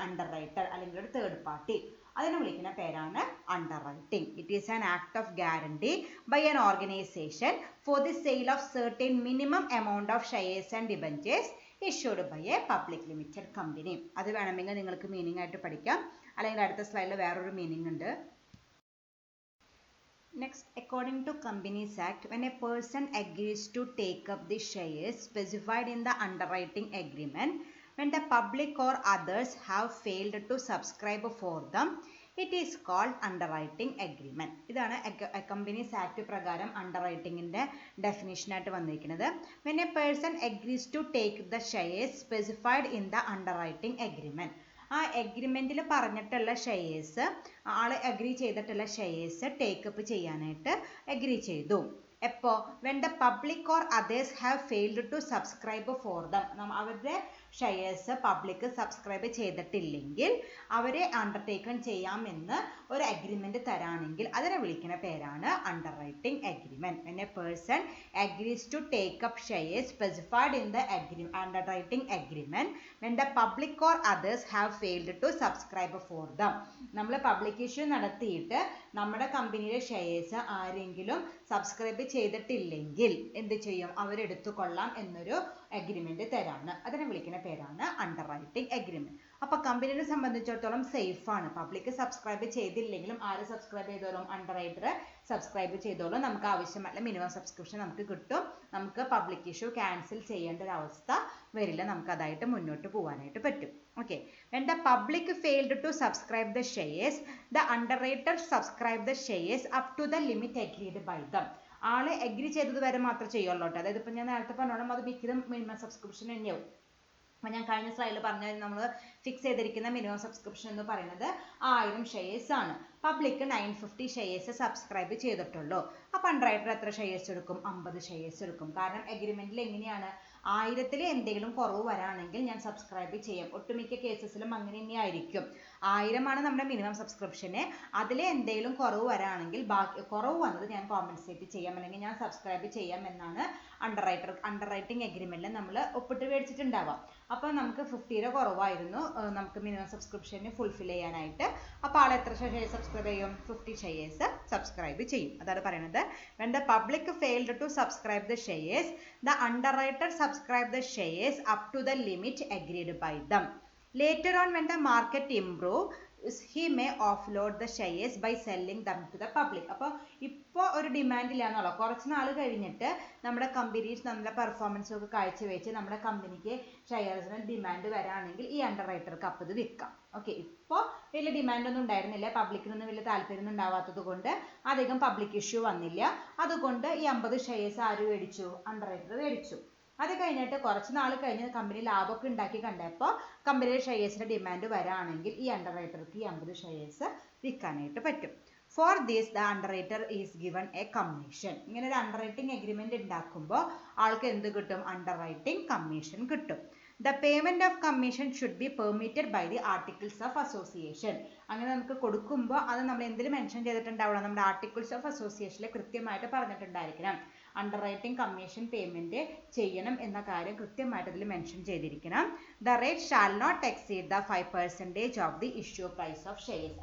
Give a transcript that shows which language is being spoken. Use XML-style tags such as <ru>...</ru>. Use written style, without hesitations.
<ml>Underwriter അല്ലെങ്കിൽ ഒരു third party. അതിനെ വിളിക്കുന്ന പേരാണ് അണ്ടർറൈറ്റിംഗ്.</ml> <en>It is an act of guarantee by an organisation for the sale of certain minimum amount of shares and debentures issued by a public limited company.</en> <ml>അത് വേണമെങ്കിൽ നിങ്ങൾക്ക് meaning ആയിട്ട് പഠിക്കാം, അല്ലെങ്കിൽ അടുത്ത സ്ലൈഡിൽ വേറൊരു മീനിങ് ഉണ്ട്.</ml> <en>Next, according to Companies Act, when a person agrees to take up the shares specified in the underwriting agreement, when the public or others have failed to subscribe for them, it is called underwriting agreement.</en> <ml>ഇതാണ് Companies Act പ്രകാരം അണ്ടർറൈറ്റിംഗിന്റെ definition ആയിട്ട് വന്നിരിക്കുന്നത്.</ml> <en>When a person agrees to take the shares specified in the underwriting agreement,</en> <ml>ആ എഗ്രിമെന്റിൽ പറഞ്ഞിട്ടുള്ള shares, ആള് agri ചെയ്തിട്ടുള്ള shares take up ചെയ്യാനായിട്ട് agri ചെയ്തു. എപ്പോ?</ml> <en>when the public or others have failed to subscribe for them.</en> <ml>അവരുടെ ഷെയർസ് പബ്ലിക് സബ്സ്ക്രൈബ് ചെയ്തിട്ടില്ലെങ്കിൽ അവരെ അണ്ടർടേക്കൺ ചെയ്യാമെന്ന് ഒരു അഗ്രിമെന്റ് തരാണെങ്കിൽ അതിനെ വിളിക്കുന്ന പേരാണ് അണ്ടർറൈറ്റിംഗ് agreement.</ml> <en>when a person agrees to take up shares specified in the underwriting agreement, when the public or others have failed to subscribe for them.</en> <ml>നമ്മൾ public issue നടത്തിയിട്ട് നമ്മുടെ കമ്പനിയുടെ ഷെയർസ് ആരെങ്കിലും സബ്സ്ക്രൈബ് ചെയ്തിട്ടില്ലെങ്കിൽ എന്ത് ചെയ്യും? അവരെടുത്തുകൊള്ളാം എന്നൊരു അഗ്രിമെന്റ് തരാണ്. അതിനെ വിളിക്കുന്ന പേരാണ് അണ്ടർറൈറ്റിംഗ് അഗ്രിമെന്റ്. അപ്പൊ കമ്പനിയെ സംബന്ധിച്ചിടത്തോളം സേഫ് ആണ്. പബ്ലിക് സബ്സ്ക്രൈബ് ചെയ്തില്ലെങ്കിലും ആര് സബ്സ്ക്രൈബ് ചെയ്തോളും? അണ്ടർറൈറ്റർ സബ്സ്ക്രൈബ് ചെയ്തോളും. നമുക്ക് ആവശ്യമായിട്ടുള്ള മിനിമം സബ്സ്ക്രിപ്ഷൻ നമുക്ക് കിട്ടും. നമുക്ക് പബ്ലിക് ഇഷ്യൂ ക്യാൻസൽ ചെയ്യേണ്ട ഒരു അവസ്ഥ വരില്ല. നമുക്ക് അതായിട്ട് മുന്നോട്ട് പോകാനായിട്ട് പറ്റും.</ml> <en>Okay. When the public failed to subscribe the shares, the underwriter subscribed the shares up to the limit agreed by them.</en> <ml>ആള് അഗ്രി ചെയ്തത് വരെ മാത്രമേ ചെയ്യുള്ളൂ കേട്ടോ. അതായത് ഇപ്പൊ ഞാൻ നേരത്തെ പറഞ്ഞോളാം, അത് മിക്കതും മിനിമം സബ്സ്ക്രിപ്ഷൻ തന്നെയാവും. അപ്പം ഞാൻ കഴിഞ്ഞ സ്ലൈഡിൽ പറഞ്ഞ നമ്മൾ ഫിക്സ് ചെയ്തിരിക്കുന്ന മിനിമം സബ്സ്ക്രിപ്ഷൻ എന്ന് പറയുന്നത് 1000 ഷെയർസ് ആണ്. പബ്ലിക് 950 ഷെയർസ് സബ്സ്ക്രൈബ് ചെയ്തിട്ടുള്ളൂ. അപ്പം അണ്ടർറൈറ്റർ എത്ര ഷെയർസ് എടുക്കും? 50 ഷെയർസ് എടുക്കും. കാരണം എഗ്രിമെന്റിൽ എങ്ങനെയാണ്? 1000 എന്തെങ്കിലും കുറവ് വരാണെങ്കിൽ ഞാൻ സബ്സ്ക്രൈബ് ചെയ്യാം. ഒട്ടുമിക്ക കേസസിലും അങ്ങനെ തന്നെയായിരിക്കും. 1000 ആണ് നമ്മുടെ മിനിമം സബ്സ്ക്രിപ്ഷന്. അതിൽ എന്തെങ്കിലും കുറവ് വരാണെങ്കിൽ ബാക്കി കുറവ് വന്നത് ഞാൻ കോമ്പൻസേറ്റ് ചെയ്യാം, അല്ലെങ്കിൽ ഞാൻ സബ്സ്ക്രൈബ് ചെയ്യാം എന്നാണ് അണ്ടർറൈറ്റിംഗ് അഗ്രിമെന്റിൽ നമ്മൾ ഒപ്പിട്ട് മേടിച്ചിട്ടുണ്ടാവാം. അപ്പോൾ നമുക്ക് 50 കുറവായിരുന്നു നമുക്ക് മിനിമം സബ്സ്ക്രിപ്ഷന് ഫുൾഫിൽ ചെയ്യാനായിട്ട്. അപ്പോൾ ആൾ എത്ര ഷെയർ സബ്സ്ക്രൈബ് ചെയ്യും? 50 ഷെയർസ് സബ്സ്ക്രൈബ് ചെയ്യും. അതാണ് പറയുന്നത്. when the public failed to subscribe the shares, the underwriter subscribed the shares up to the limit agreed by them. Later on, when the market improved, he may offload the shares by selling them to the public. അപ്പോൾ ഇപ്പോൾ ഒരു demand ഇല്ലാന്നുള്ളൂ. കുറച്ച് നാൾ കഴിഞ്ഞിട്ട് നമ്മുടെ companies നമ്മുടെ performance ഒക്കെ കാഴ്ചവെച്ച് നമ്മുടെ കമ്പനിക്ക് ഷെയർസിന് ഡിമാൻഡ് വരാണെങ്കിൽ ഈ അണ്ടർറൈറ്റർക്ക് അപ്പോൾ ഇത് വിൽക്കാം. ഓക്കെ, ഇപ്പോൾ വലിയ ഡിമാൻഡ് ഒന്നും ഉണ്ടായിരുന്നില്ല, പബ്ലിക്കിനൊന്നും വലിയ താല്പര്യമൊന്നും ഉണ്ടാവാത്തത് കൊണ്ട് അധികം പബ്ലിക് ഇഷ്യൂ വന്നില്ല. അതുകൊണ്ട് ഈ 50 ഷെയർസ് ആര് മേടിച്ചു? അണ്ടർറൈറ്റർ മേടിച്ചു. അത് കഴിഞ്ഞിട്ട് കുറച്ച് നാൾ കഴിഞ്ഞ് കമ്പനി ലാഭമൊക്കെ ഉണ്ടാക്കി കണ്ടപ്പോൾ കമ്പനിയുടെ ഷെയർസിന്റെ ഡിമാൻഡ് വരാണെങ്കിൽ ഈ അണ്ടർറൈറ്റർക്ക് ഈ 50 ഷെയർസ് വിൽക്കാനായിട്ട് പറ്റും.</ml> <en>For this the underwriter is given a commission.</en> <ml>ഇങ്ങനെ ഒരു അണ്ടർറൈറ്റിംഗ് അഗ്രിമെന്റ് ഉണ്ടാക്കുമ്പോൾ ആൾക്ക് എന്ത് കിട്ടും? അണ്ടർറൈറ്റിംഗ് കമ്മീഷൻ കിട്ടും.</ml> <en>The payment of commission should be permitted by the articles of association.</en> <ml>അങ്ങനെ നമുക്ക് കൊടുക്കുമ്പോൾ അത് നമ്മൾ എന്തിൽ മെൻഷൻ ചെയ്തിട്ടുണ്ടാവണം? നമ്മുടെ ആർട്ടിക്കിൾസ് ഓഫ് അസോസിയേഷനിൽ കൃത്യമായിട്ട് പറഞ്ഞിട്ടുണ്ടായിരിക്കണം. അണ്ടർറൈറ്റിംഗ് കമ്മീഷൻ പേയ്മെന്റ് ചെയ്യണം എന്ന കാര്യം കൃത്യമായിട്ട് ഇതിൽ മെൻഷൻ ചെയ്തിരിക്കണം.</ml> <en>The rate shall not exceed the 5% of the issue price of shares.</en>